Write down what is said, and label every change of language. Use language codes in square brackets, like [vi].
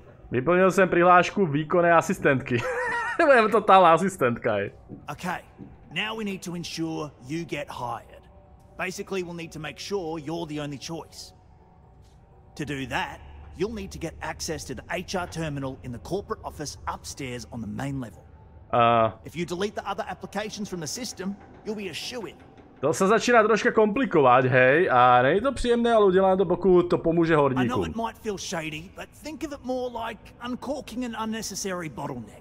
[cs] Vyplnil jsem prihlášku výkonné asistentky. [sk] Budem totálna asistentka, hej. [en] Okay, now we need to ensure you get hired. Basically, we'll need to make sure you're the only choice. To do that, you'll need to get access to the HR terminal in the corporate office upstairs on the main level. If you delete the other applications from the system, you'll be a shoo-in. [sk] To sa začíná troška komplikovať, hej, a nie je to príjemné, [cs] ale udělám to, pokud to pomůže horníkům. [en] I know it might feel shady, but think of it more like uncorking an unnecessary bottleneck.